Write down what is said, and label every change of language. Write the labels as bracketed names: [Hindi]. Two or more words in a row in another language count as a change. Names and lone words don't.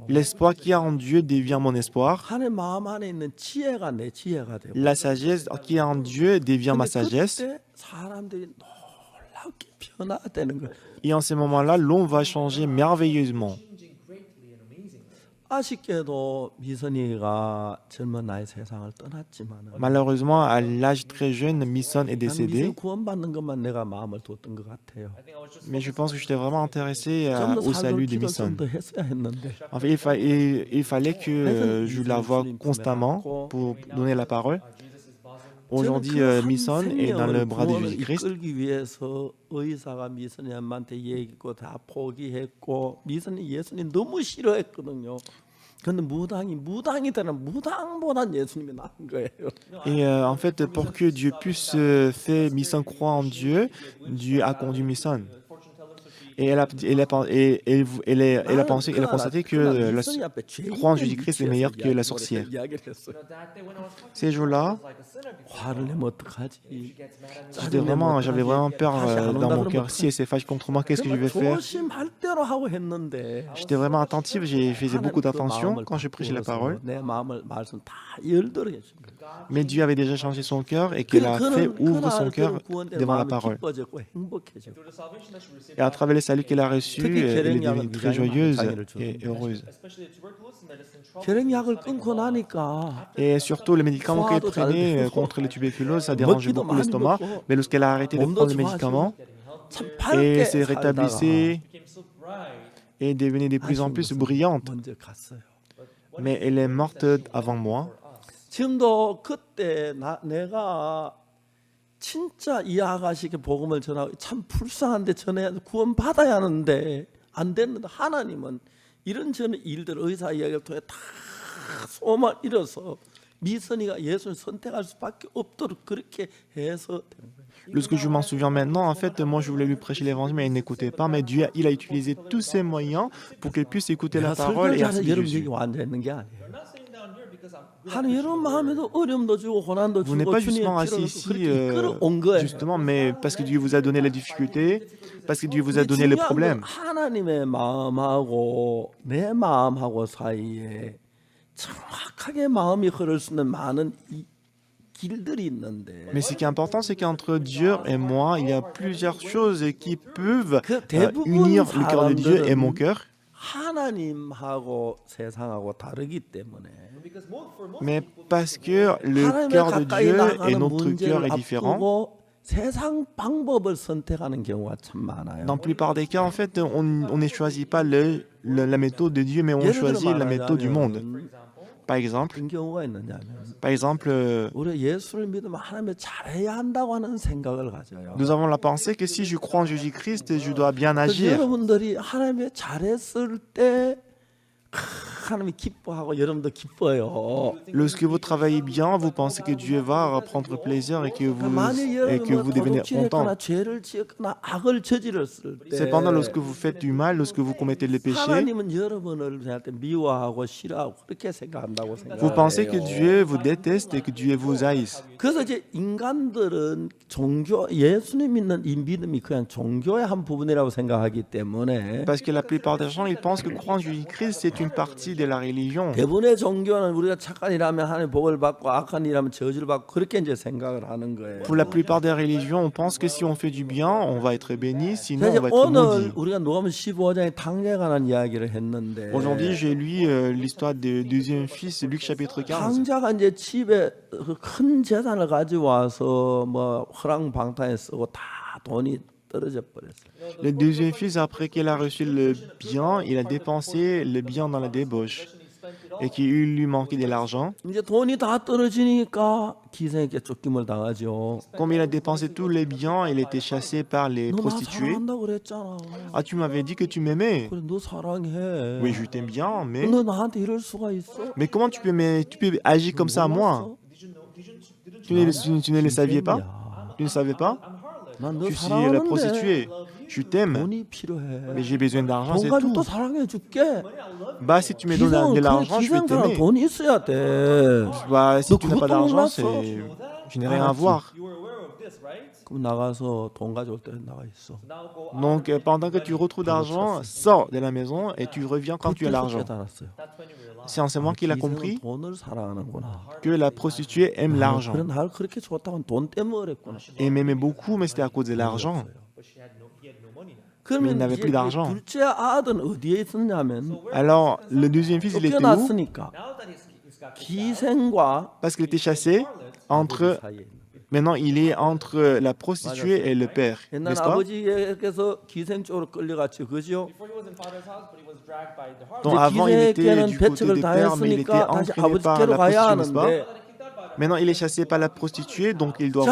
[French] L'espoir qu'il y a en Dieu devient mon espoir. [Korean] 하나님 마음 안에 있는 지혜가 내 지혜가 되고 [French] La sagesse qu'il y a en Dieu devient ma sagesse. [Korean] 그때 사람들이 놀랍게 변화되는 거예요. [French] Et en ce moment-là, l'homme va changer merveilleusement. [Korean] 아쉽게도 미선이가 젊은 나이 세상을 떠났지만 [French] Malheureusement, à l'âge très jeune, Misson est décédé. [Korean] 구원받는 것만 내가 마음을 뒀던 것 같아요. [French] Mais je pense que j'étais vraiment intéressé [Korean] 좀더 [French] au salut de [Korean] 기도를 [French] Misson. [Korean] 좀더 했어야 했는데 [French] En fait, il fallait que je la voie constamment pour donner la parole. Aujourd'hui, Misson est dans le bras de Jésus-Christ. [Korean] 이끌기 위해서 의사가 미선이한테 얘기했고 다 포기했고 미선이 예수님 너무 싫어했거든요. 근데 무당이 되는 무당보단 예수님이 나은 거예요. [French] Et en fait, pour que Dieu puisse faire Misson croire en Dieu, Dieu a conduit Misson. Et elle a pensé, elle a constaté que croire en Jésus-Christ est meilleur que la sorcière. Ces jours-là, [Korean] 화를 내면 어떡하지? [French] j'avais vraiment peur dans mon cœur. Si elle se fâche contre moi, qu'est-ce que je vais faire? [Korean] 조심할 대로 하고 했는데 [French] J'étais vraiment attentif, j'ai fait beaucoup d'attention quand je prêchais la parole. [Korean] 내 마음을 말씀 다 열도록 해준 거예요. [French] Mais Dieu avait déjà changé son cœur et qu'il a fait ouvre son cœur devant la parole. [Korean] 기뻐졌고 행복해지고. [French] Et à travers le salut qu'elle a reçu, elle est devenue très joyeuse et heureuse. [Korean] 결핵약을 끊고 나니까 [French] Et surtout, les médicaments qu'elle prenait contre la tuberculose, ça dérangeait beaucoup l'estomac. Mais lorsqu'elle a arrêté de prendre le médicament, [Korean] 참 [French] Et [Korean] 밝게 [French] se [Korean] 살다가 [French] rétablissait et devenait de plus en plus [Korean] 아쉬운 것은 [French] brillante. [Korean] 먼저 갔어요. [French] Mais elle est morte avant moi. [Korean] 지금도 그때 내가 진짜 이 아가씨에게 복음을 전하고 참 불쌍한데 전해 구원 받아야 하는데 안 됐는데 하나님은 이런 일들 의사 이야기를 통해 다 소망을 잃어서 미선이가 예수를 선택할 수밖에 없도록 그렇게 해서 되는 거예요. [French] Lorsque je m'en souviens maintenant, en fait, moi je voulais lui prêcher l'évangile, mais elle n'écoutait pas. Mais Dieu, il a utilisé tous ses moyens pour qu'elle puisse écouter la [Korean] 내가 [French] parole [Korean] 설교를 [French] et [Korean] 잘해서 [French] accepter [Korean] 여러분 [French] Jésus. [Korean] 여기 앉아 있는 게 아니에요. 하나님 여러분 마음에도 어려움도 주고 고난도 [French] Vous n'êtes [Korean] 주고 [French] pas [Korean] 주님의 [French] justement [Korean] 피로 [French] assis ici, [Korean] 그렇게 끌어온 거예요. [French] justement, mais parce que Dieu vous a donné la difficulté, parce que Dieu vous a donné les [Korean] 중요한 건 [French] problèmes. [Korean] 하나님의 마음하고 내 마음하고 사이에 정확하게 마음이 흐를 수 있는 많은 길들이 있는데 [French] Mais ce qui est important, c'est qu'entre Dieu et moi, il y a plusieurs choses qui peuvent unir le cœur de Dieu et mon cœur. [Korean] 하나님하고 세상하고 다르기 때문에 [French] Mais parce que le cœur de Dieu et notre cœur est différent. [Korean] 앞두고 세상 방법을 선택하는 경우가 참 많아요. [French] Dans la plupart des cas, en fait, on ne choisit pas la méthode de Dieu, mais on [Korean] 예를 들어 [French] choisit la méthode du monde. [Korean] 말하자면 [French] Par exemple, [Korean] 어떤 경우가 있느냐면 우리가 예수를 믿으면 하나님을 잘해야 한다고 하는 생각을 가져요. [French] nous avons la pensée que si je crois en Jésus-Christ, je dois bien [Korean] 그래서 [French] agir. [Korean] 여러분들이 하나님을 잘했을 때 하나님이 기뻐하고 여러분도 기뻐요. [French] Lorsque vous travaillez bien, vous pensez que Dieu va prendre plaisir et que [Korean] 만일 [French] vous devenez content. [Korean] 도둑질했거나 죄를 지었거나 악을 저질렀을 때 [French] Cependant, lorsque vous faites du mal, lorsque vous commettez le péché, [Korean] 하나님은 여러분을 생각할 때 미워하고 싫어하고 그렇게 생각한다고 [French] vous [Korean] 생각해요. [French] pensez que Dieu vous déteste et que Dieu vous haïsse. [Korean] 그래서 이제 인간들은 예수님 믿는 이 믿음이 그냥 종교의 한 부분이라고 생각하기 때문에 [French] Parce que la plupart des gens, ils pensent que croire en Jésus-Christ, c'est une partie de la religion. [Korean] 대부분의 종교는 우리가 착한 일하면 하나님 복을 받고 악한 일하면 저주를 받고 그렇게 이제 생각을 하는 거예요. [French] Pour la plupart des religions, on pense que si on fait du bien, on va être béni, sinon [Korean] 이제 [French] on va être [Korean] 오늘 [French] maudit. [Korean] 우리가 누가복음 15장의 탕자에 관한 이야기를 했는데 [French] Aujourd'hui, j'ai lu l'histoire du deuxième fils, Luc chapitre 15. [Korean] 탕자가 이제 집에 큰 재산을 가지고 와서 뭐 허랑방탕에 쓰고 다 돈이 떨어져 버렸어요. [French] Le deuxième fils, après qu'il a reçu le bien, il a dépensé le bien dans la débauche et qu'il lui manquait de l'argent. [Korean] 이제 돈이 다 떨어지니까 기생에게 쫓김을 당하죠. [French] Comme il a dépensé tous les biens, il était chassé par les [Korean] 너 나 [French] prostituées. [Korean] 사랑한다고 그랬잖아. [French] Ah, tu m'avais dit que tu m'aimais. [Korean] 그래 너 사랑해. [French] Oui, je t'aime bien, mais [Korean] 너 나한테 이럴 수가 있어? [French] comment tu peux agir comme ça à moi? Tu ne le saviez pas? Tu ne savais pas? [Korean] 난너 [French] Tu suis la [Korean] 사랑하는데 [French] prostituée. Je t'aime, [Korean] 돈이 필요해. [French] mais j'ai besoin d'argent, [Korean] 돈 [French] c'est [Korean] 가지고 또 [French] tout. [Korean] 사랑해 줄게. [French] Bah, si tu me donnes de l'argent, je vais [Korean] 기생사람 [French] t'aimer. [Korean] 돈이 있어야 돼. [French] Bah, si [Korean] 너 [French] tu n'as pas [Korean] 그것도 [French] d'argent, [Korean] 몰랐어? [French] je n'ai rien à voir. [Korean] 그럼 나가서 돈 가져올 때 나가 있어. [French] Donc, pendant que tu retrouves d'argent, sors de la maison et tu reviens quand tu as [Korean] 그때서 [French] l'argent. [Korean] 깨달았어요. [French] C'est en ce moment qu'il a [Korean] 기생은 [French] compris [Korean] 돈을 사랑하는구나. [French] que la prostituée aime l'argent. [Korean] 그래 나를 그렇게 좋다고 돈 때문에 그랬구나. [French] Elle m'aimait beaucoup, mais c'était à cause de l'argent. Mais il [Korean] 그러면 [French] n'avait [Korean] 이제 [French] plus d'argent. [Korean] 둘째 아들은 어디에 있었냐면 [French] Alors, le deuxième fils, il était où? [Korean] 쫓겨났으니까 기생과 [French] Parce qu'il était chassé entre... [Korean] 사이에 있는. [French] Maintenant, il est entre la prostituée et le père, [Korean] 옛날 [French] n'est-ce pas? [Korean] 아버지에게서 기생 쪽으로 끌려갔죠, 그죠? [French] Donc, avant, il était [Korean] 기생에게는 [French] du côté [Korean] 배척을 [French] du père, mais il était [Korean] 당했으니까 다시 [French] entraîné par [Korean] 아버지께로 [French] la [Korean] 가야 [French] prostituée, n'est-ce pas? [Korean] 하는데 [French] Maintenant, il est chassé par la prostituée, donc il doit